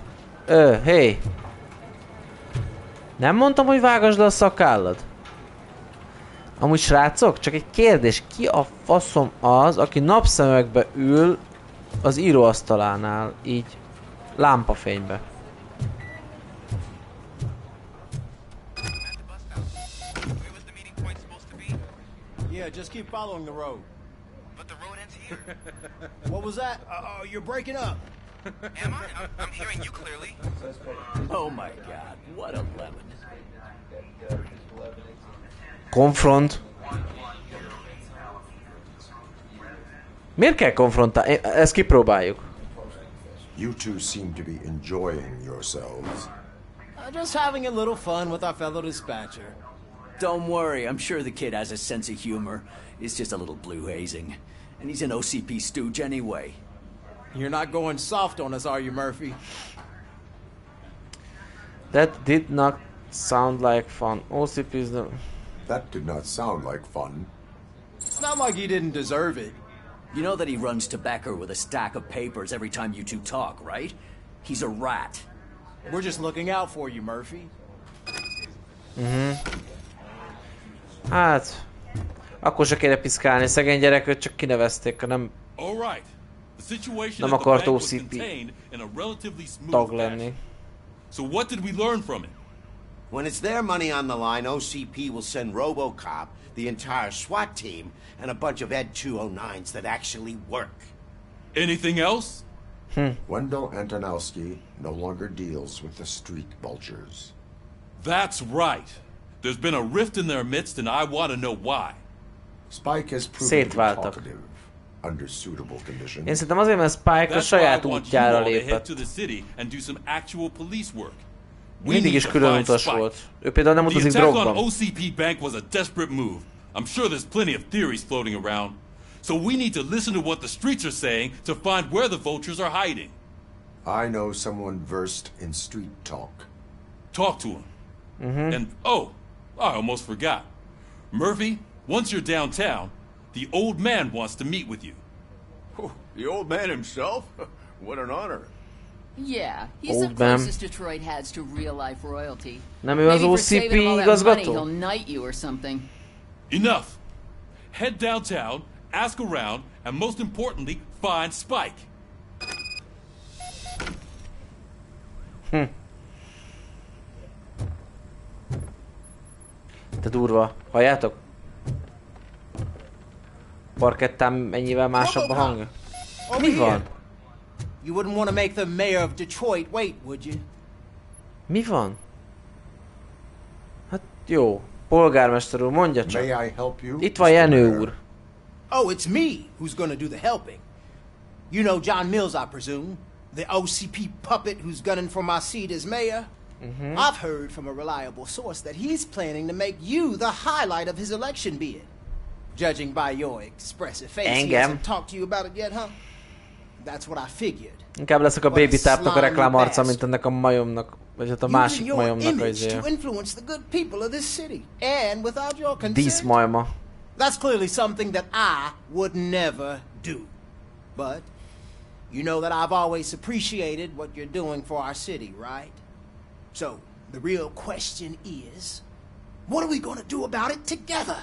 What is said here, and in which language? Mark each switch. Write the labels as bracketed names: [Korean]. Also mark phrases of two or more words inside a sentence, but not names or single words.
[English] Hey! [Hungarian] Nem mondtam, hogy vágasd le a szakállad? Amúgy srácok, csak egy kérdés. Ki a faszom az, aki napszemekbe ül az íróasztalánál, így lámpafénybe? [English] Yeah, just keep following the road. But the road ends here. What was that? You're breaking up. Am I? I'm hearing you clearly. Oh my god, what a lemon. [Hungarian] Konfront. Miért kell konfrontálni? Ezt kipróbáljuk. [English] You two seem to be enjoying yourselves. Just having a little fun with our fellow dispatcher. Don't worry, I'm sure the kid has a sense of humor. It's just a little blue hazing. And he's an OCP stooge anyway. You're not going soft on us, are you, Murphy? That did not sound like fun. OCP's the... That did not sound like fun. It's not like he didn't deserve it. You know that he runs to Becker with a stack of papers every time you two talk, right? He's a rat. We're just looking out for you, Murphy. [Hungarian] Hát... Akkor se kéne piszkálni, szegény gyerekőt csak kinevezték, nem... Nem akart OCP tag lenni. [English] So what did we learn from it? When it's their money on the line, OCP will send RoboCop, the entire SWAT team, and a bunch of Ed 209s that actually work. Anything else? Wendell Antonowski no longer deals with the street vultures. That's right. There's been a rift in their midst, and I want to know why. Spike has proven to be talkative under suitable conditions. [Hungarian] Én szerintem azért, mert Spike a saját útjára lépett. Mindig is külön utas volt. Ő például nem utazik drogban. [English] The attack on OCP Bank was a desperate move. I'm sure there's plenty of theories floating around. So we need to listen to what the streets are saying to find where the vultures are hiding. I know someone versed in street talk. Talk to him. And, oh, I almost forgot. Murphy, once you're downtown, the old man wants to meet with you. Oh, the old man himself? What an honor. Yeah, he's the closest Detroit has to real-life royalty. [Hungarian] Nem ő az OCP igazgató? [English] He'll knight you or something. Enough. Head downtown, ask around, and most importantly, find Spike. [Hungarian] De durva. Halljátok? Parkettán mennyivel másabb a hangja? Mi van? [English] You wouldn't want to make the mayor of Detroit wait, would you? [Hungarian] Mi van? Hát jó. Polgármester úr, mondja csak. [English] May I help you? [Hungarian] Itt van Jenő úr. [English] Oh, it's me who's gonna do the helping. You know John Mills, I presume? The OCP puppet who's gunning for my seat as mayor? I've heard from a reliable source that he's planning to make you the highlight of his election bid. Judging by your expressive face, he hasn't talked to you about it yet, huh? That's what I figured. [Hungarian] Inkább leszek a baby tápnak a reklámarca, mint ennek a majomnak, vagy hát a másik majomnak az [English] to influence the good people of this city, and without your consent. [Hungarian] Díszmajma. [English] That's clearly something that I would never do. But you know that I've always appreciated what you're doing for our city, right? So the real question is, what are we going to do about it together?